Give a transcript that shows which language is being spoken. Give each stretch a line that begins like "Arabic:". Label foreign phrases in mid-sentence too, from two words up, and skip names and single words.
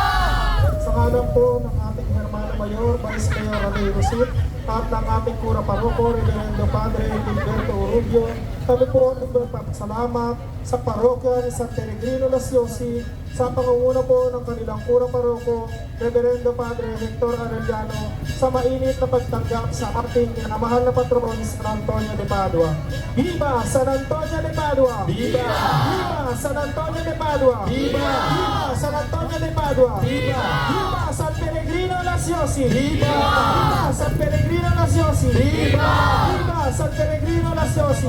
Filipino: Sa ngalan po ng ating Hermano Mayor, Vice Mayor Rene Rosit, at ng ating Kura Paroko, Reverendo Padre Gilberto Urubio, kami po ang nagpapasalamat sa parokya ni San Pellegrino Las Yossi, sa pangunguna po ng kanilang Kura Paroko, Reverendo Padre Hector Arellano, sa mainit na pagtanggap sa ating minamahal na patron, San Antonio de Padua.
Spanish: Viva San Antonio de Padua! Viva! Viva San Antonio de Padua! Viva! Viva San Antonio de Padua! Viva! Viva San Pellegrino Las Yossi! Viva! Viva San Pellegrino Las Yossi! Viva! Viva San Pellegrino Las Yossi!